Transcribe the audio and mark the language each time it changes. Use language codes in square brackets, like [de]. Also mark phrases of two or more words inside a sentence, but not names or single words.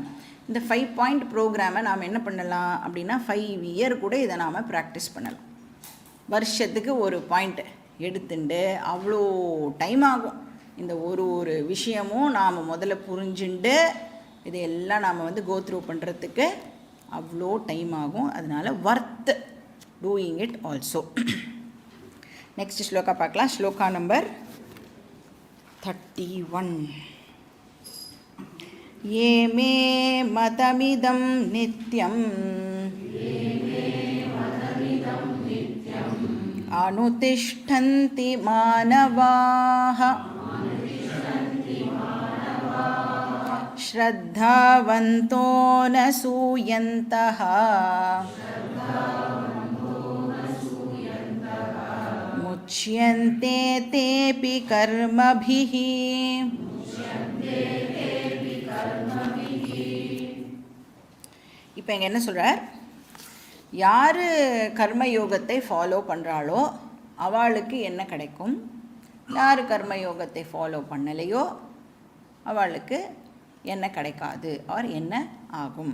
[ta] இந்த 5 [en] point programme [ta] நாம் என்ன பண்ணலாம் அப்படின்னா 5 இயர் கூட இதை நாம் ப்ராக்டிஸ் பண்ணலாம். வருஷத்துக்கு ஒரு பாயிண்ட் எடுத்துட்டு அவ்வளோ டைம் ஆகும். இந்த ஒரு விஷயமும் நாம் முதல்ல புரிஞ்சுண்டு இதையெல்லாம் நாம் வந்து கோத்ரூ பண்ணுறதுக்கு அவ்வளோ டைம் ஆகும். [en] அதனால் worth doing it also. next [ta] ஸ்லோகா பார்க்கலாம். ஸ்லோகா நம்பர் 31. [sa] ये मे मतमिदं नित्यम् अनुतिष्ठन्ति मानवाः श्रद्धावन्तो न सूयन्तः मुच्यन्ते तेऽपि कर्मभिः. [ta] இப்போ இங்கே என்ன சொல்கிறார்? யார் கர்மயோகத்தை ஃபாலோ பண்ணுறாளோ அவளுக்கு என்ன கிடைக்கும், யார் கர்மயோகத்தை ஃபாலோ பண்ணலையோ அவளுக்கு என்ன கிடைக்காது ஆர் என்ன ஆகும்.